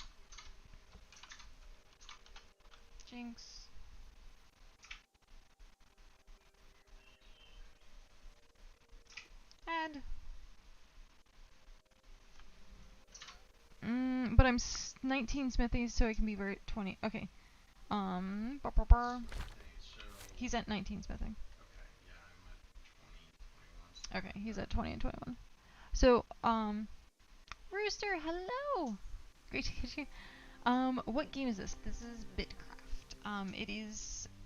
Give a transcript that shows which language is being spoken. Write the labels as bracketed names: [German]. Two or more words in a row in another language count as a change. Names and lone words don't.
[English] Jinx. Add. But I'm 19 smithy, so I can be very 20. Okay. Ba -ba -ba. So He's at 19 smithing. okay, yeah, I'm at 20, 21. Okay, he's at 20 and 21. So, Rooster, hello! Great to get you. What game is this? This is Bitcraft. It is...